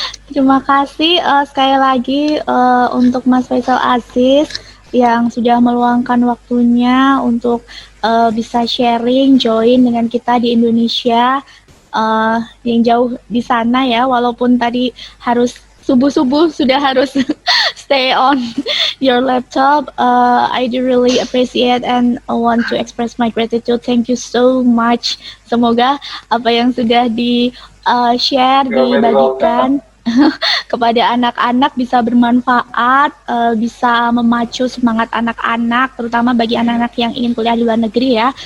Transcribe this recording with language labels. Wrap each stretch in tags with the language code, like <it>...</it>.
<id>Terima kasih sekali lagi untuk Mas Faisal Aziz yang sudah meluangkan waktunya untuk bisa sharing, join dengan kita di Indonesia yang jauh di sana ya, walaupun tadi harus subuh-subuh sudah harus</id> <en>stay on your laptop. I do really appreciate and want to express my gratitude. Thank you so much.</en> <id>Semoga apa yang sudah di share, dibagikan kepada anak-anak bisa bermanfaat, bisa memacu semangat anak-anak, terutama bagi anak-anak yang ingin kuliah di luar negeri ya.</id>